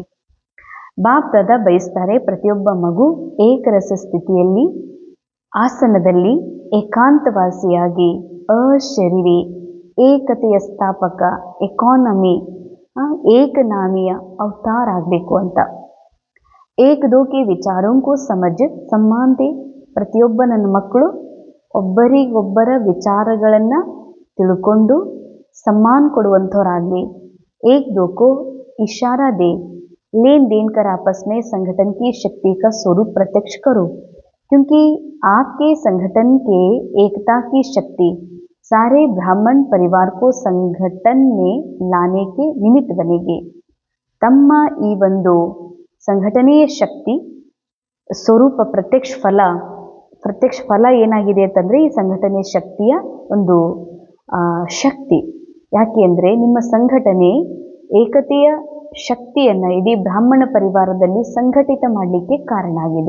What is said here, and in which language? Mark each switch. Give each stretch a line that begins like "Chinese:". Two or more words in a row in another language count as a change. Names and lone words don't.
Kannada: ಬಾಪ್ ದಾದಾ ಬಯಸ್ತಾರೆ ಪ್ರತಿಯೊಬ್ಬ ಮಗು ಏಕರಸ ಸ್ಥಿತಿಯಲ್ಲಿ, ಆಸನದಲ್ಲಿ ಏಕಾಂತವಾಸಿಯಾಗಿ, ಅಶರೀರಿ, ಏಕತೆಯ ಸ್ಥಾಪಕ, ಎಕಾನಮಿ, ಏಕನಾಮಿಯ ಅವತಾರ ಆಗಬೇಕು ಅಂತ.
Hindi: एक दो के विचारों को समझ सम्मान दे.
Kannada: ಪ್ರತಿಯೊಬ್ಬ ನನ್ನ ಮಕ್ಕಳು ಒಬ್ಬರಿಗೊಬ್ಬರ ವಿಚಾರಗಳನ್ನು ತಿಳ್ಕೊಂಡು ಸಮ್ಮಾನ್ ಕೊಡುವಂಥವರಾಗಲಿ.
Hindi: एक दो को इशारा दे, लेन देन कर आपस में संगठन की शक्ति का स्वरूप प्रत्यक्ष करो, क्योंकि आपके संगठन के एकता की शक्ति सारे ब्राह्मण परिवार को संगठन में लाने के निमित्त बनेगी.
Kannada: ತಮ್ಮ ಈ ಒಂದು ಸಂಘಟನೆಯ ಶಕ್ತಿ ಸ್ವರೂಪ ಪ್ರತ್ಯಕ್ಷ ಫಲ ಏನಾಗಿದೆ ಅಂತಂದರೆ ಈ ಸಂಘಟನೆಯ ಶಕ್ತಿಯ ಒಂದು ಶಕ್ತಿ. ಯಾಕೆ ಅಂದರೆ ನಿಮ್ಮ ಸಂಘಟನೆ ಏಕತೆಯ ಶಕ್ತಿಯನ್ನು ಇಡೀ ಬ್ರಾಹ್ಮಣ ಪರಿವಾರದಲ್ಲಿ ಸಂಘಟಿತ ಮಾಡಲಿಕ್ಕೆ ಕಾರಣ ಆಗಿದೆ.